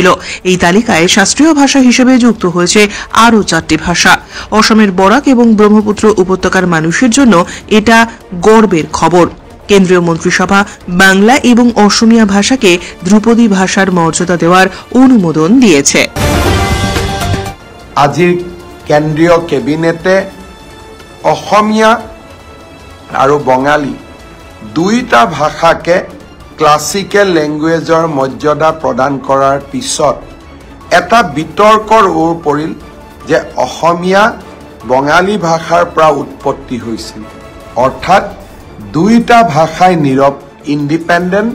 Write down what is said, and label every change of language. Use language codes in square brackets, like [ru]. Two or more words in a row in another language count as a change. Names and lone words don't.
[bn] এই তালিকায় শাস্ত্রীয় ভাষা হিসেবে যুক্ত হয়েছে আরও 4টি ভাষা। অসমের বরাক এবং ব্রহ্মপুত্র উপত্যকার মানুষের জন্য এটা গর্বের খবর। কেন্দ্রীয় মন্ত্রিসভা বাংলা এবং অসমিয়া ভাষাকে ধ্রুপদী ভাষার মর্যাদা দেওয়ার অনুমোদন দিয়েছে। [as] আজিৰ কেন্দ্ৰীয় কেবিনেটে অসমীয়া আৰু বঙালী দুইটা ভাষাকে [en] classical languageৰ [as] মৰ্যাদা প্ৰদান কৰাৰ পিছত এটা বিতৰ্কৰ ওৰ পৰিল যে অসমীয়া বঙালী ভাষাৰ পৰা উৎপত্তি হৈছিল, অৰ্থাৎ দুইটা ভাষাই ইণ্ডিপেণ্ডেণ্ট।